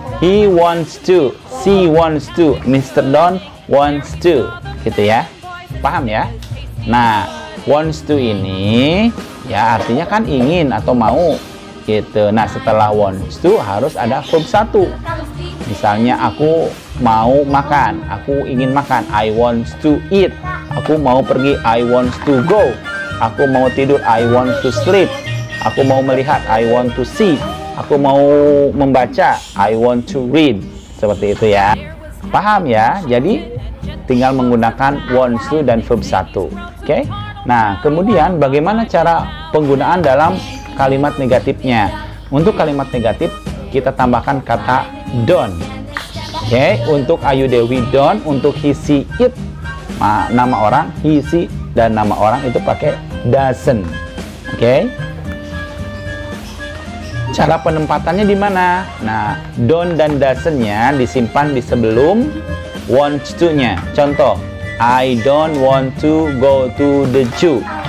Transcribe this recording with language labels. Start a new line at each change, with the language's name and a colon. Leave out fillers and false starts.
English: He wants to, she wants to, Mr. Don wants to,
Indonesian: gitu ya. Paham ya? Nah, wants to ini ya artinya kan ingin atau mau. Gitu. Nah, setelah wants to harus ada verb 1. Misalnya aku mau makan, aku ingin makan,
English: I want to eat.
Indonesian: Aku mau pergi,
English: I want to go.
Indonesian: Aku mau tidur,
English: I want to sleep.
Indonesian: Aku mau melihat,
English: I want to see.
Indonesian: Aku mau membaca,
English: I want to read.
Indonesian: Seperti itu ya. Paham ya? Jadi tinggal menggunakan wants to dan verb 1. Oke? Nah, kemudian bagaimana cara penggunaan dalam kalimat negatifnya? Untuk kalimat negatif kita tambahkan kata don't. Oke, untuk Ayu Dewi don't, untuk he, she, it nama orang he, she dan nama orang itu pakai doesn't. Oke. Cara penempatannya di mana? Nah, don't dan doesn't-nya disimpan di sebelum wants to-nya.
English: Contoh, I don't want to go to the zoo.